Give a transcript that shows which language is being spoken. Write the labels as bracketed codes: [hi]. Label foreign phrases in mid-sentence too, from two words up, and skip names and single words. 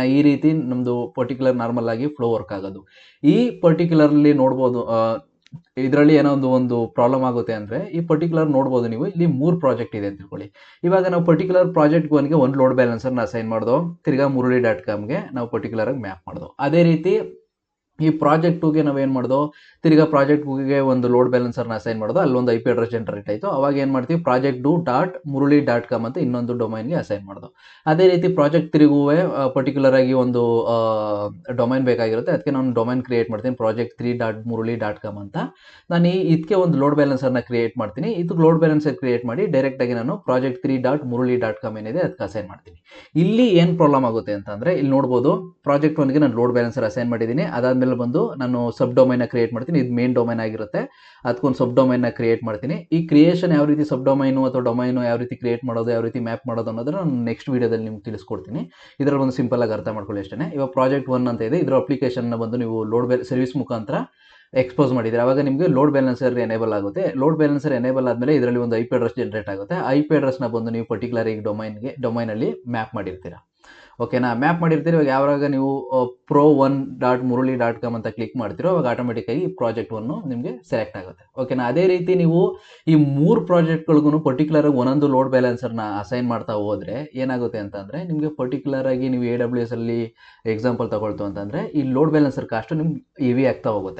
[kn] ಈ ರೀತಿ ನಮ್ಮದು [en] particular normal [kn] ಆಗಿ [en] flow work [kn] ಆಗೋದು. ಈ ಪರ್ಟಿಕ್ಯುಲರ್ಲಿ ನೋಡ್ಬೋದು, ಇದರಲ್ಲಿ ಏನೋ ಒಂದು ಪ್ರಾಬ್ಲಮ್ ಆಗುತ್ತೆ ಅಂದರೆ, ಈ ಪರ್ಟಿಕ್ಯುಲರ್ ನೋಡ್ಬೋದು ನೀವು ಇಲ್ಲಿ 3 ಪ್ರಾಜೆಕ್ಟ್ ಇದೆ ಅಂತ ತಿಳ್ಕೊಳ್ಳಿ. ಇವಾಗ ನಾವು [en] particular project [kn] 1ಗೆ ಒಂದು [en] load balancer-na assign [kn] ಮಾಡ್ದೋ, ತಿರ್ಗಾ muruli.comಗೆ ನಾವು ಪರ್ಟಿಕ್ಯುಲರ್ ಆಗಿ ಮ್ಯಾಪ್ ಮಾಡ್ದೋ. ಅದೇ ರೀತಿ ಈ ಪ್ರಾಜೆಕ್ಟ್ 2ಗೆ ನಾವೇನು ಮಾಡ್ದೋ, ತಿರ್ಗಾ ಪ್ರಾಜೆಕ್ಟ್ 2ಗೆ ಒಂದು [en] load balancer-na assign [kn] ಮಾಡೋದು, ಅಲ್ಲೊಂದು [en] I P address generate [kn] ಆಯಿತು. ಅವಾಗ ಏನು ಮಾಡ್ತೀವಿ, project2.muruli.com ಅಂತ ಇನ್ನೊಂದು [en] domain-ge assign [kn] ಮಾಡ್ದೋ. ಅದೇ ರೀತಿ ಪ್ರಾಜೆಕ್ಟ್ 3ಗೂ ಪರ್ಟಿಕ್ಯುಲರ್ ಆಗಿ ಒಂದು ಡೊಮೈನ್ ಬೇಕಾಗಿರುತ್ತೆ. ಅದಕ್ಕೆ ನಾನು [en] domain create [kn] ಮಾಡ್ತೀನಿ, project3.muruli.com ಅಂತ. ನಾನು ಇದಕ್ಕೆ ಒಂದು [en] load balancer-na create [kn] ಮಾಡ್ತೀನಿ. ಇದಕ್ಕೆ [en] load balancer create [kn] ಮಾಡಿ ಡೈರೆಕ್ಟಾಗಿ ನಾನು project3.muruli.com ಏನಿದೆ ಅದಕ್ಕೆ ಅಸೈನ್ ಮಾಡ್ತೀನಿ. ಇಲ್ಲಿ ಏನು ಪ್ರಾಬ್ಲಮ್ ಆಗುತ್ತೆ ಅಂತಂದರೆ, ಇಲ್ಲಿ ನೋಡ್ಬೋದು ಪ್ರಾಜೆಕ್ಟ್ 1ಗೆ ನಾನು [en] load balancer assign [kn] ಮಾಡಿದ್ದೀನಿ. ಅದಾದಮೇಲೆ ಬಂದು ನಾನು [en] sub domain-na create [kn] ಮಾಡ್ತೀನಿ. ಇದು [en] main domain [kn] ಆಗಿರುತ್ತೆ, ಅದಕ್ಕೊಂದು [en] sub domain-na create [kn] ಮಾಡ್ತೀನಿ. ಈ ಕ್ರಿಯೇಷನ್ ಯಾವ ರೀತಿ [en] sub domain-u [kn] ಅಥವಾ ಡೊಮೈನು ಯಾವ ರೀತಿ ಕ್ರಿಯೇಟ್ ಮಾಡೋದು, ಯಾವ ರೀತಿ ಮ್ಯಾಪ್ ಮಾಡೋದು ಅನ್ನೋದನ್ನು ನಾನು [en] next video-dalli [kn] ನಿಮ್ಗೆ ತಿಳಿಸ್ಕೊಡ್ತೀನಿ. ಇದರಲ್ಲಿ ಒಂದು ಸಿಂಪಲ್ ಆಗಿ ಅರ್ಥ ಮಾಡ್ಕೊಳ್ಳಿ ಅಷ್ಟೇ. ಇವಾಗ ಪ್ರಾಜೆಕ್ಟ್ 1 ಅಂತ ಇದೆ, ಇದರ ಅಪ್ಲಿಕೇಶನ್ನ ಬಂದು ನೀವು ಸರ್ವಿಸ್ ಮುಖಾಂತರ ಎಕ್ಸ್ಪೋಸ್ ಮಾಡಿದರೆ ಅವಾಗ ನಿಮಗೆ [en] load balancer enable [kn] ಆಗುತ್ತೆ. [en] load balancer enable [kn] ಆದಮೇಲೆ ಇದರಲ್ಲಿ ಒಂದು [en] I P address generate [kn] ಆಗುತ್ತೆ. [en] I P address-na [kn] ಬಂದು ನೀವು ಪರ್ಟಿಕ್ಯುಲರ್ ಆಗಿ ಡೊಮೈನಲ್ಲಿ ಮ್ಯಾಪ್ ಮಾಡಿರ್ತೀರಾ, ಓಕೆನಾ. ಮ್ಯಾಪ್ ಮಾಡಿರ್ತೀರಿ. ಇವಾಗ ಯಾವಾಗ ನೀವು pro1.muruli.com ಅಂತ ಕ್ಲಿಕ್ ಮಾಡ್ತೀರೋ ಅವಾಗ ಆಟೋಮೆಟಿಕ್ಕಾಗಿ ಪ್ರಾಜೆಕ್ಟ್ 1 ನಿಮಗೆ ಸೆಲೆಕ್ಟ್ ಆಗುತ್ತೆ, ಓಕೆನಾ. ಅದೇ ರೀತಿ ನೀವು ಈ 3 ಪ್ರಾಜೆಕ್ಟ್ಗಳಿಗೂ ಪರ್ಟಿಕ್ಯುಲರ್ ಆಗಿ ಒಂದೊಂದು [en] load balancer-na assign [kn] ಮಾಡ್ತಾ ಹೋದರೆ ಏನಾಗುತ್ತೆ ಅಂತಂದರೆ, ನಿಮಗೆ ಪರ್ಟಿಕ್ಯುಲರ್ ಆಗಿ ನೀವು AWS ಅಲ್ಲಿ ಎಕ್ಸಾಂಪಲ್ ತಗೊಳ್ತು ಅಂತಂದರೆ ಈ [en] load balancer cost-u [kn] ನಿಮ್ಗೆ ಹೆವಿ ಆಗ್ತಾ ಹೋಗುತ್ತೆ.